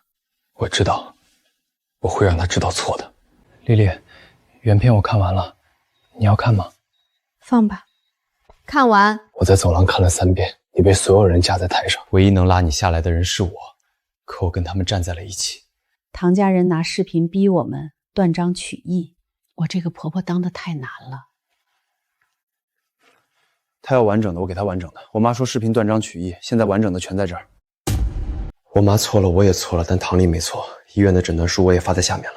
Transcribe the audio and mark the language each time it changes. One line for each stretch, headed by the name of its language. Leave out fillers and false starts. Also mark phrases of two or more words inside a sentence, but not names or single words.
Chinese: 我知道，我會讓她知道錯的。麗麗，原片我看完了，你要看嗎？放吧，看完。我在走廊看了3遍，你被所有人架在台上，唯一能拉你下來的人是我，可我跟他們站在了一起。唐家人拿視頻逼我們斷章取義，我這個婆婆當得太難了。她要完整的，我給她完整的。我媽說視頻斷章取義，現在完整的全在這兒。我媽錯了，我也錯了，但唐黎沒錯。醫院的診斷書我也發在下面了。